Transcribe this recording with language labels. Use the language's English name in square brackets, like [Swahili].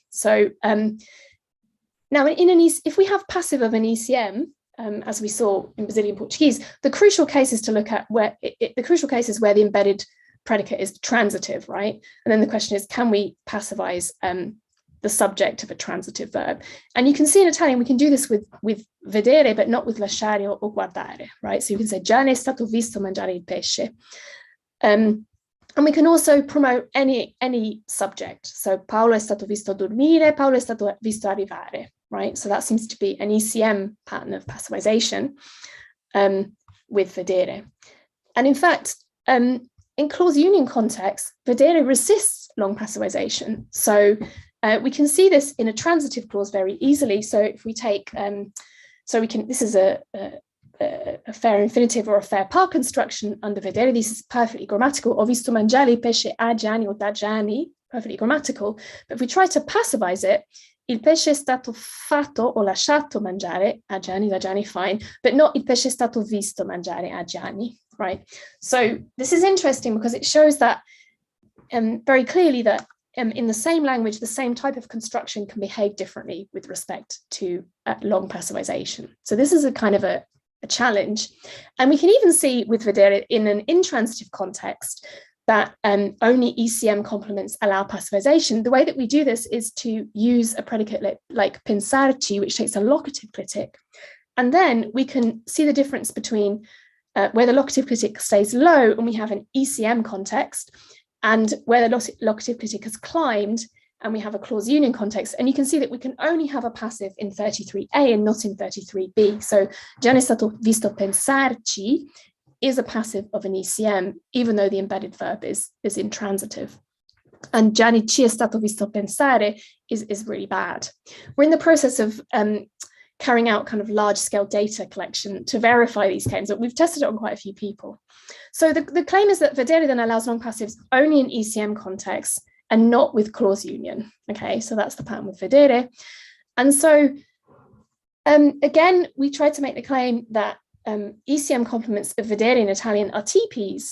[English] So now if we have passive of an ECM, as we saw in Brazilian Portuguese, the crucial case is to look at where the embedded predicate is transitive, right? And then the question is, can we passivize the subject of a transitive verb? And you can see in Italian, we can do this with vedere, but not with lasciare or guardare, right? So you can say, [Italian] Gianni è stato visto mangiare il pesce. [English] And we can also promote any subject. [Italian] So Paolo è stato visto dormire, Paolo è stato visto arrivare, right? [English] So that seems to be an ECM pattern of passivization with vedere. And in fact, in clause union context, vedere resists long passivization. So we can see this in a transitive clause very easily. So if we take, this is a fair infinitive or a fair part construction under vedere. This is perfectly grammatical. [Italian] Ho visto mangiare il pesce a Gianni or da Gianni, [English] perfectly grammatical. But if we try to passivize it, [Italian] il pesce è stato fatto o lasciato mangiare a Gianni, da Gianni, [English] fine, but not [Italian] il pesce è stato visto mangiare a Gianni, right? [English] So this is interesting because it shows that very clearly that in the same language, the same type of construction can behave differently with respect to long passivization. So this is a kind of a challenge. And we can even see with vedere in an intransitive context that only ECM complements allow passivization. The way that we do this is to use a predicate like pensarci, which takes a locative clitic. And then we can see the difference between where the locative clitic stays low and we have an ECM context, and where the locative clitic has climbed and we have a clause union context. And you can see that we can only have a passive in 33A and not in 33B. So [Italian] Gianni è stato visto pensarci [English] is a passive of an ECM, even though the embedded verb is intransitive. [Italian] And Gianni ci è stato visto pensare [English] is really bad. We're in the process of carrying out kind of large-scale data collection to verify these claims, but we've tested it on quite a few people. So the claim is that vedere then allows long passives only in ECM contexts and not with clause union. Okay, so that's the pattern with vedere. And so again, we tried to make the claim that ECM complements of vedere in Italian are TPs.